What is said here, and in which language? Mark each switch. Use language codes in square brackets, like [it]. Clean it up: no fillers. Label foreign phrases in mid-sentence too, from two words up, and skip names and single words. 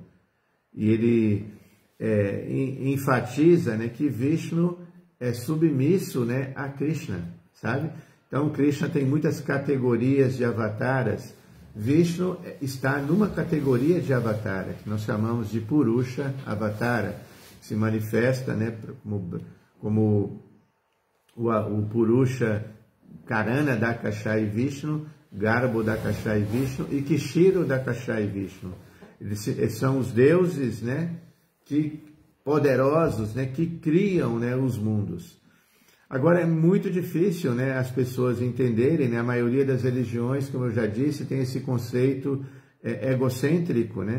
[pt] E ele enfatiza, né, que Vishnu é submisso, né, a Krishna, sabe? Então, Krishna tem muitas categorias de avataras. Vishnu está numa categoria de avatara, que nós chamamos de Purusha Avatara, que se manifesta, né, como o Purusha Karana Dakashai Vishnu, Garbo Dakashai Vishnu e Kishiro Dakashai Vishnu. Eles são os deuses, né, poderosos, né, que criam, né, os mundos. Agora é muito difícil, né, as pessoas entenderem, né, a maioria das religiões, como eu já disse, tem esse conceito egocêntrico, né?